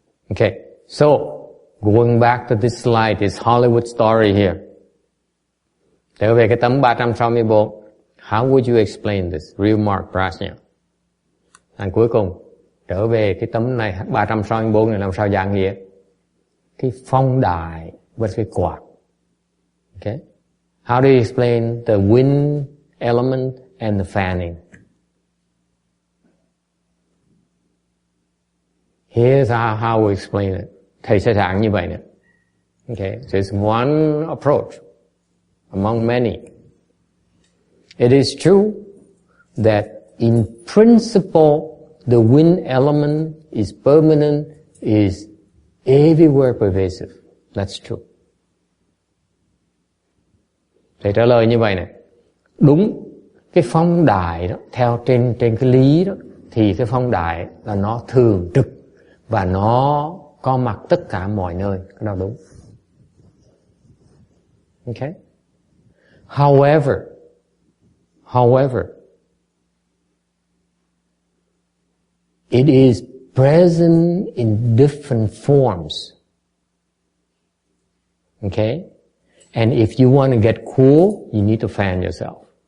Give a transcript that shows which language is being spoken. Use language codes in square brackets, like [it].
[en] Okay, so going back to this slide, this Hollywood story here. [vi] Trở về cái tấm 364. [en] How would you explain this? Real Mark Prajna. [vi] And cuối cùng, trở về cái tấm này 364 này làm sao dạng nghĩa? Cái phong đài với cái quạt. [en] Okay? How do you explain the wind element and the fanning? Here's how we explain it. [vi] Thầy sẽ giảng như vậy nè. [en] Okay, so it's one approach among many. It is true that in principle the wind element is permanent, is everywhere pervasive. That's true. [vi] Thầy trả lời như vậy nè. Đúng, cái phong đài đó, theo trên cái lý đó, thì cái phong đài là nó thường trực và nó có mặt tất cả mọi nơi. Cái đó đúng. [en] Okay? However, it is present in different forms. Okay? And if you want to get cool, you need to fan yourself.